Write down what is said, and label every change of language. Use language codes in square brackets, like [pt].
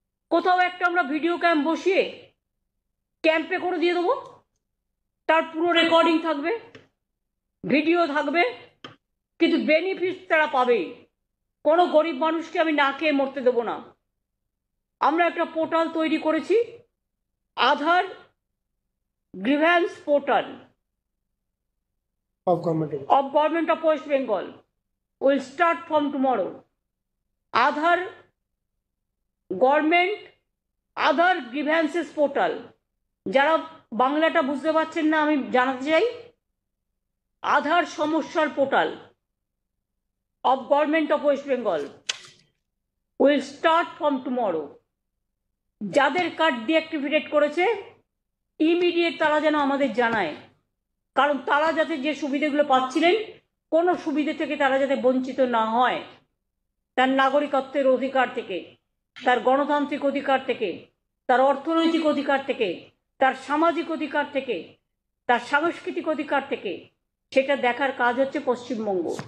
[bn] কোথাও একটা আমরা ভিডিও ক্যাম্প বসিয়ে ক্যাম্পে করে দিয়ে দেবো, তার পুরো রেকর্ডিং থাকবে, ভিডিও থাকবে, কিন্তু বেনিফিট তারা পাবে। কোনো গরিব মানুষকে আমি না খেয়ে মরতে দেবো না। আমরা একটা পোর্টাল তৈরি করেছি, আধার grievance portal [en] of Government of West Bengal will start from tomorrow. Aadhaar Government Aadhaar Grievances Portal, [bn] যারা বাংলাটা বুঝতে পারছেন না আমি জানাতে চাই, আধার সমস্যার portal [en] of Government of West Bengal will start from tomorrow. [bn] যাদের কার্ড ডিঅ্যাক্টিভেট করেছে ইমিডিয়েট তারা যেন আমাদের জানায়, কারণ তারা যাতে যে সুবিধাগুলো পাচ্ছিলেন কোনো সুবিধা থেকে তারা যাতে বঞ্চিত না হয়, তার নাগরিকত্বের অধিকার থেকে, তার গণতান্ত্রিক অধিকার থেকে, তার অর্থনৈতিক অধিকার থেকে, তার সামাজিক অধিকার থেকে, তার সাংস্কৃতিক অধিকার থেকে, সেটা দেখার কাজ হচ্ছে পশ্চিমবঙ্গ।